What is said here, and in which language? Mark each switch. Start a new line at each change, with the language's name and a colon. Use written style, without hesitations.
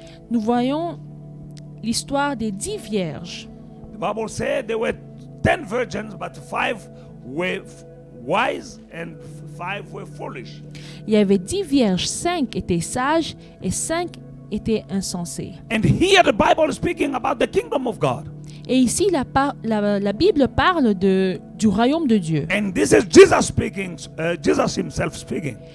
French: nous voyons l'histoire des 10 vierges.
English: The Bible said there were 10 virgins, but 5 were wise and 5 were foolish.
French: Il y avait 10 vierges, 5 étaient sages et 5 étaient insensées.
English: And here the Bible is speaking about the kingdom of God.
French: Et ici, la Bible parle du royaume de Dieu.
English: And this is Jesus speaking, Jesus himself speaking.